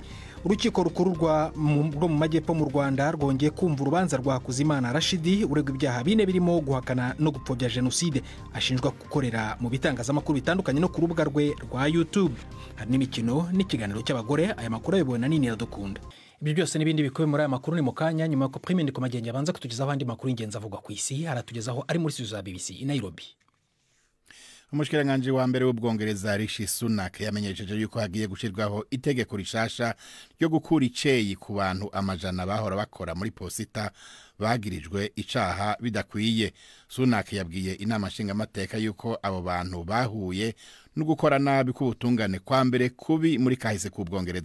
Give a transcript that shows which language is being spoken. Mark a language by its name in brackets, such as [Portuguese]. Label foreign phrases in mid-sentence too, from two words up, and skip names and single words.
[Kinyarwanda] Urukiko rukuru rwo mu majyepfo mu Rwanda rwongeye kumva urubanza rwa Kuzimana Rashidi uregwa ibyaha bine birimo guhakana no gupfobya jenoside ashinjwa gukorera mu bitangazamakuru bitandukanye no ku rubuga rwe rwa YouTube. Hari n'imikino n'ikiganiro cy'abagore. Aya makuru ayobowe na Nini Iradukunda. Ibi byose n'ibindi bikubiye muri aya makuru ni mu kanya nyuma ko Prime Ndiko Magenge abanza kutugezaho andi makuru y'ingenzi avugwa ku isi, aratugezaho ari muri studio za BBC i Nairobi. [Rundi] Umushikiranganje wa mbere w'Ubwongereza Rishi Sunak yamenyesheje yuko hagiye gushirwaho itegeko rishasha ryo gukura iceyi ku bantu amajana bahora bakora muri posita bagirijwe icaha bidakwiye. Sunak yabwiye inama nshingamateka yuko abo bantu bahuye no gukora nabi k'ubutungane kwa mbere kubi muri kahise ku Bwongereza.